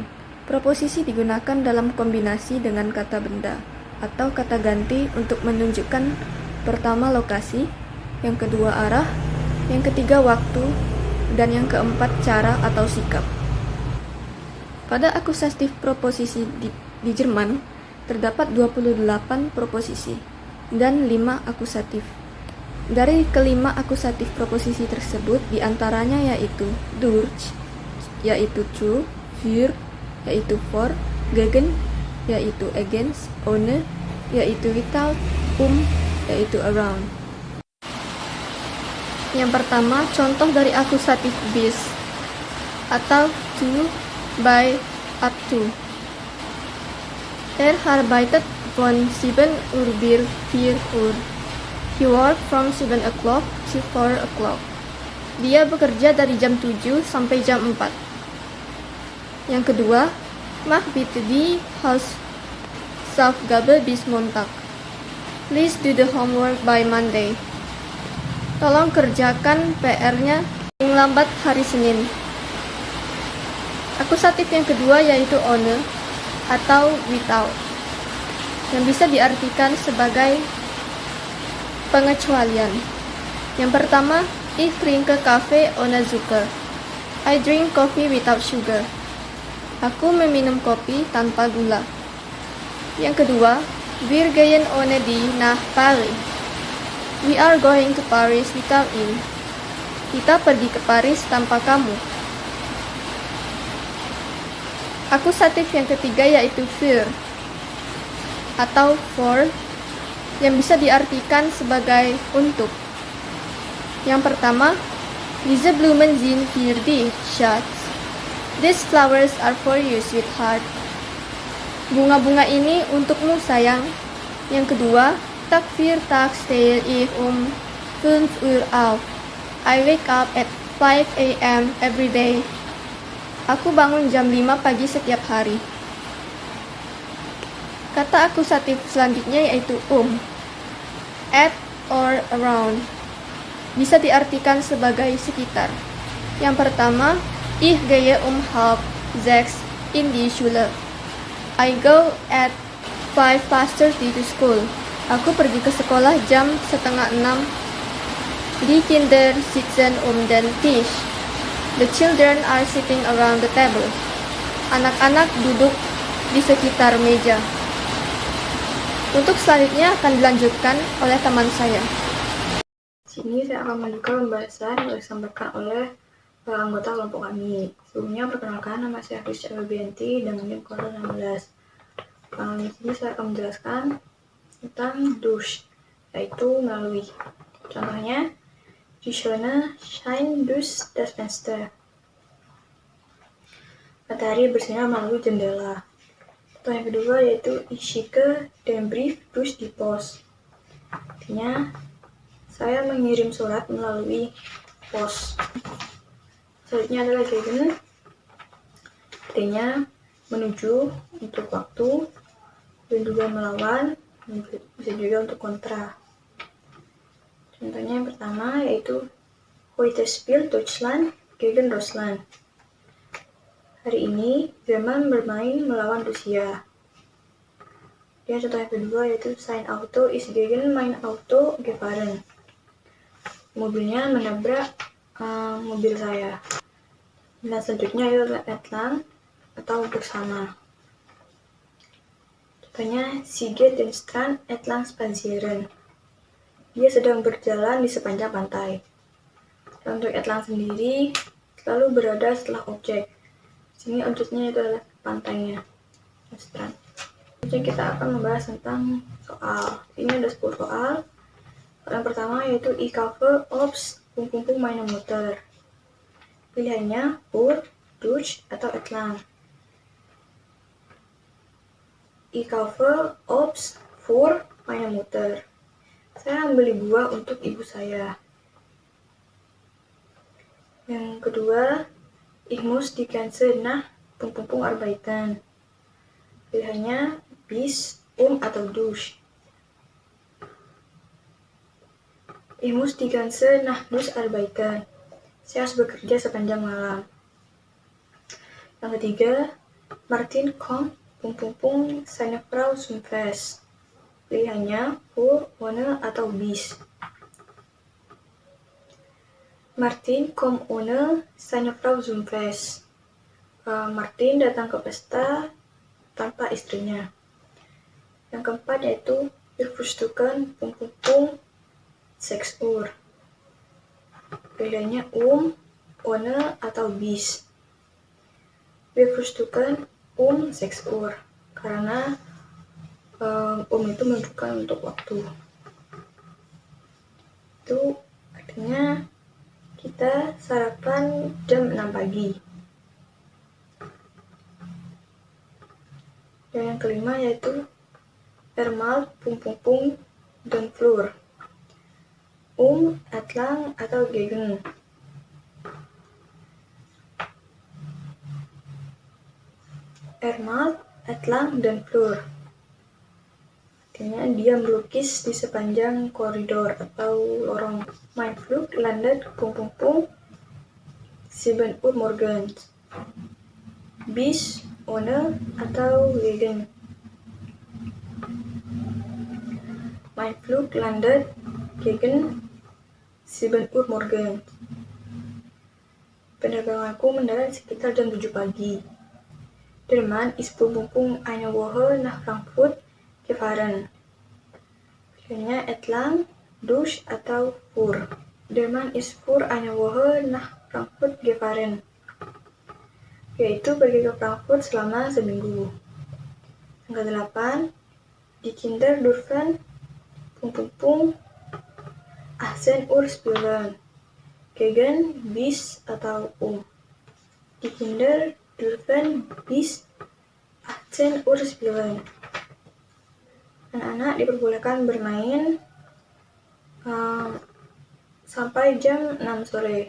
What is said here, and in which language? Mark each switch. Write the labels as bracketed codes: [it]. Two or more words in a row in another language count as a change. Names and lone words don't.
[id] Proposisi digunakan dalam kombinasi dengan kata benda atau kata ganti untuk menunjukkan pertama lokasi, yang kedua arah, yang ketiga waktu, dan yang keempat cara atau sikap. Pada akusatif proposisi di Jerman terdapat 28 proposisi dan 5 akusatif. Dari kelima akusatif proposisi tersebut diantaranya yaitu durch, yaitu zu, für, yaitu for, gegen, yaitu against, ohne, yaitu without, yaitu around. Yang pertama, contoh dari akusatif bis atau [en] to, by, up to. [de] Arbeitet von 7 Uhr bis 4 Uhr. [en] He worked from 7 o'clock to 4 o'clock. [id] Dia bekerja dari jam 7 sampai jam 4. Yang kedua, [de] mach bitte die Hausaufgabe bis Montag. [en] Please do the homework by Monday. [id] Tolong kerjakan PR-nya paling lambat hari Senin. Akusatif yang kedua yaitu ohne atau without, yang bisa diartikan sebagai pengecualian. Yang pertama, [de] ich trinke Kaffee ohne Zucker. [en] I drink coffee without sugar. [id] Aku meminum kopi tanpa gula. Yang kedua, [de] wir gehen ohne die nach Paris. [en] We are going to Paris without you. [id] Kita pergi ke Paris tanpa kamu. Akusatif yang ketiga yaitu für atau for, yang bisa diartikan sebagai untuk. Yang pertama, [de] diese Blumen sind für dich, Schatz. [en] These flowers are for you, sweetheart. [id] Bunga-bunga ini untukmu, sayang. Yang kedua, [de] Tag für Tag stehe ich 5 Uhr auf. [en] I wake up at 5 a.m. every day. [id] Aku bangun jam 5 pagi setiap hari. Kata akusatif selanjutnya yaitu [en] at or around, [id] bisa diartikan sebagai sekitar. Yang pertama, [de] ich gehe 5:30 in die Schule. [en] I go at 5:30 to school. [id] Aku pergi ke sekolah jam 5:30. [de] Die Kinder sitzen den Tisch. [en] The children are sitting around the table. [id] Anak-anak duduk di sekitar meja. Untuk selanjutnya akan dilanjutkan oleh teman saya. Sini saya akan melanjutkan pembahasan yang disampaikan oleh anggota kelompok kami. Sebelumnya perkenalkan, nama saya Christian Rubianti dengan NIM 16. Di sini saya akan menjelaskan tentang durch, yaitu melalui. Contohnya, [de] die Sonne scheint durch das Fenster. [id] Matahari bersinar melalui jendela. Contoh yang kedua yaitu [de] ich schicke den Brief durch die Post. [id] Artinya, saya mengirim surat melalui pos. Selanjutnya adalah gegen, artinya menuju, untuk waktu, dan juga melawan, bisa juga untuk kontra. Contohnya yang pertama yaitu [de] heute spielt Deutschland gegen Russland. [id] Hari ini Jerman bermain melawan Rusia. Dan contoh yang kedua yaitu [de] sein Auto ist gegen mein Auto gefahren. [id] Mobilnya menabrak mobil saya. Dan selanjutnya itu adalah entlang atau bersama. Contohnya, [de] sie geht den Strand entlang spazieren. [id] Dia sedang berjalan di sepanjang pantai. Dan untuk entlang sendiri selalu berada setelah objek. Sini objeknya itu adalah pantainya, strand. Selanjutnya kita akan membahas tentang soal. Ini ada 10 soal. Yang pertama yaitu [de] ich kaufe Obst ... meine Mutter. Pilihannya für, durch, atau entlang. Ich kaufe Obst für meine Mutter. [id] Saya membeli buah untuk ibu saya. Yang kedua, [de] ich muss die ganze Nacht arbeiten. [id] Pilihannya bis, atau durch. [de] Ich muss die ganze Nacht arbeiten. [id] Saya harus bekerja sepanjang malam. Yang ketiga, [de] Martin kommt seine Frau zum Fest. [id] Pilihannya für, ohne, atau bis. [de] Martin kommt ohne seine Frau zum Fest. [id] Martin datang ke pesta tanpa istrinya. Yang keempat yaitu [de] wir frühstücken 6 Uhr. [id] Pilihannya ohne, atau bis. [de] Wir frühstücken 6 Uhr [id] karena itu menunjukkan untuk waktu. Itu artinya kita sarapan jam 6 pagi. Dan yang kelima yaitu Ermal dan Flur. [de] Entlang, atau gegen. Ermal, entlang, [id] dan Flur. Artinya dia melukis di sepanjang koridor atau lorong. [de] Mein Flug landet 7 Uhr morgens. Bis, ohne, atau gegen. Mein Flug landet gegen 7 Uhr morgens. [id] Penerbanganku mendarat sekitar jam 7 pagi. [de] Der Mann ist eine Woche nach Frankfurt gefahren. [id] Pilihannya entlang, durch, atau für. [de] Der Mann ist für eine Woche nach Frankfurt gefahren. [id] Yaitu pergi ke Frankfurt selama seminggu. Yang ke-8, [de] die Kinder dürfen 18 Uhr spielen. Gegen, bis, atau Die Kinder dürfen bis 18 Uhr spielen. [id] Anak-anak diperbolehkan bermain sampai jam 6 sore.